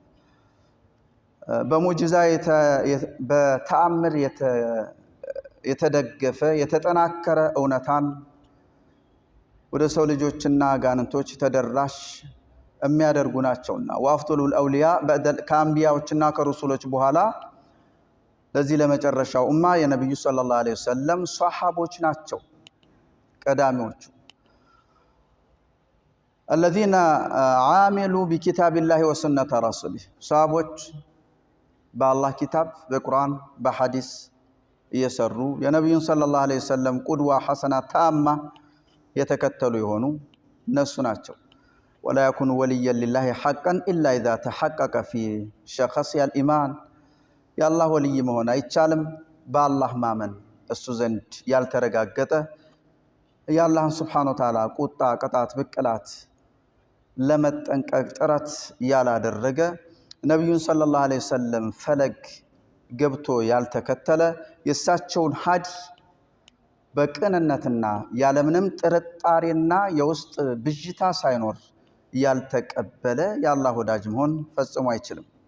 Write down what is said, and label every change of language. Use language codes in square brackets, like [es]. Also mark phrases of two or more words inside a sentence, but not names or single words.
[am] በሙዕጂዛ በተአምር የተደገፈ የተጠናከረ እውነታን ወደ ሰው ልጆችና ጋንንቶች ተደራሽ የሚያደርጉ ናቸውና [ar] وأفضل الأولياء [am] ከአንቢያዎችና ከሩሱሎች በኋላ ለዚህ ለመጨረሻው ኡማ የነብዩ [ar] صلى الله عليه وسلم [am] ሷሃቦች ናቸው ቀዳሚዎቹ። [ar] الذين عاملوا بكتاب الله وسنة رسوله [am] ሷሃቦች በአላህ ኪታብ በቁርአን በሐዲስ እየሰሩ የነብዩን [ar] صلى الله عليه وسلم قدوة حسنة [am] ታማ የተከተሉ የሆኑ እነሱ ናቸው። [ar] ولا يكون وليا لله حقا الا اذا تحقق في شخص الايمان [am] የአላህ ወልይ መሆን አይቻልም በአላህ ማመን እሱ ዘንድ ያልተረጋገጠ የአላህን [ar] سبحانه وتعالى [am] ቁጣ ቅጣት ብቅላት ለመጠንቀቅ ጥረት ያላደረገ ነብዩን [ar] صلى الله عليه وسلم [am] ፈለግ ገብቶ ያልተከተለ የሳቸውን ሐዲ በቅንነትና ያለምንም ጥርጣሬና የውስጥ ብጅታ ሳይኖር ያልተቀበለ የአላህ ወዳጅ መሆን ፈጽሞ አይችልም።